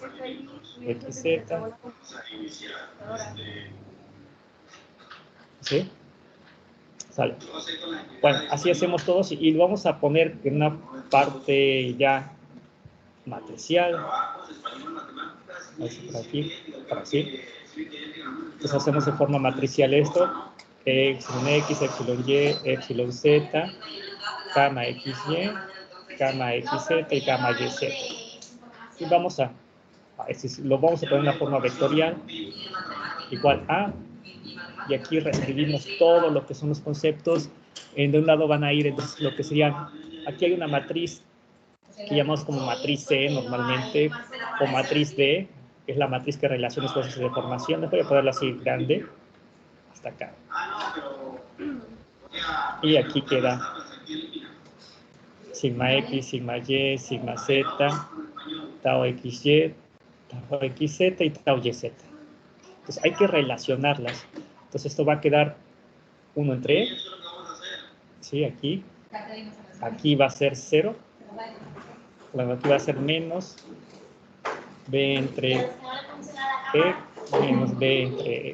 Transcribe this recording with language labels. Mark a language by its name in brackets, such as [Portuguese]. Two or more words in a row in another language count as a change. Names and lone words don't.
[Spanish] Xz. ¿Sí? Sale. Bueno, así hacemos todos, y lo vamos a poner en una parte ya matricial. Por aquí, para así. Entonces hacemos de forma matricial esto, epsilon x, epsilon y, epsilon z, gamma xy, gamma xz y gamma yz. Y lo vamos a poner en una forma vectorial, igual a, y aquí reescribimos todo lo que son los conceptos. De un lado van a ir, entonces, lo que serían, aquí hay una matriz que llamamos como matriz C normalmente, o matriz D, que es la matriz que relaciona esfuerzos de deformación. Les voy a ponerla así grande, hasta acá. Y aquí queda sigma x, sigma y, sigma z, tau xy, tau xz y tau yz. Entonces hay que relacionarlas. Entonces esto va a quedar 1 entre E. ¿Sí? Aquí. Aquí va a ser 0. Bueno, aquí va a ser menos B entre E menos B entre E.